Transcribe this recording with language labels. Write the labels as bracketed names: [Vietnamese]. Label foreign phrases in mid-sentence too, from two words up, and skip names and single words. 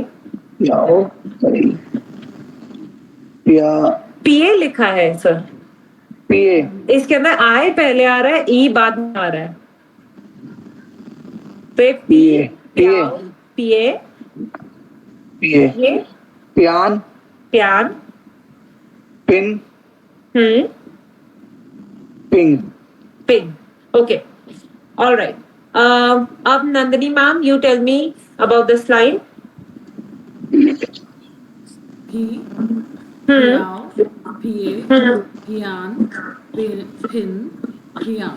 [Hindi] प्याओ पे प्या पीए लिखा है सर। पिए इसके अंदर आए पहले आ रहा है, ई बाद में आ रहा है। तो ये पिए पिए पिए, पिए ये प्यान प्यान, पिन पिंग, पिंग। [English] Okay, alright. अब नंदिनी मैम, you tell me about this line. [Chinese] P, piao, pie, pian, pin, pian.